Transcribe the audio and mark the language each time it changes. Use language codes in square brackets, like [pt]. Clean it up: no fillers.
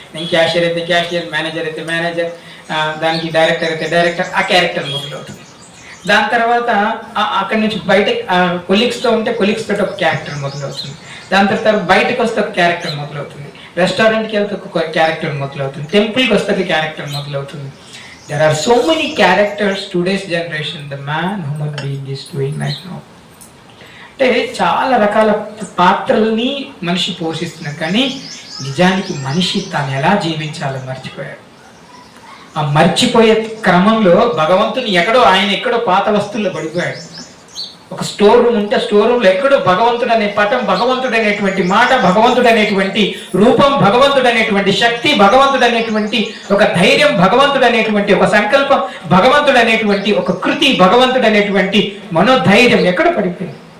[te] నేను క్యాషియర్ అయితే cashier, manager అయితే మేనేజర్, దానికి డైరెక్టర్ అయితే డైరెక్టర్, ఆ క్యారెక్టర్ మొదలవుతుంది. దాని తర్వాత అక్కడి నుంచి బయట కొలీగ్స్తో ఉంటే కొలీగ్స్ తోటి ఒక క్యారెక్టర్ మొదలవుతుంది. దాని తర్వాత బయటకు వస్తే ఒక క్యారెక్టర్ మొదలవుతుంది. రెస్టారెంట్కి వెళ్తే ఒక క్యారెక్టర్ మొదలవుతుంది. టెంపుల్కి వస్తే ఒక క్యారెక్టర్ మొదలవుతుంది. [en] There are so many characters today's generation the man human being is doing right now. [te] అంటే చాలా రకాల పాత్రల్ని మనిషి పోషిస్తున్నాడు, కానీ నిజానికి మనిషి తాను ఎలా జీవించాలో మర్చిపోయాడు. ఆ మర్చిపోయే క్రమంలో భగవంతుని ఆయన ఎక్కడో పాత వస్తువుల్లో పడిపోయాడు. ఒక స్టోర్ రూమ్ ఉంటే స్టోర్ రూమ్ లో ఎక్కడో భగవంతుడు అనే పటం, భగవంతుడు అనేటువంటి మాట, భగవంతుడు అనేటువంటి రూపం, భగవంతుడు అనేటువంటి శక్తి, భగవంతుడు అనేటువంటి ఒక ధైర్యం, భగవంతుడు అనేటువంటి ఒక సంకల్పం, భగవంతుడు అనేటువంటి ఒక కృతి, భగవంతుడు అనేటువంటి మనోధైర్యం ఎక్కడ పడిపోయింది?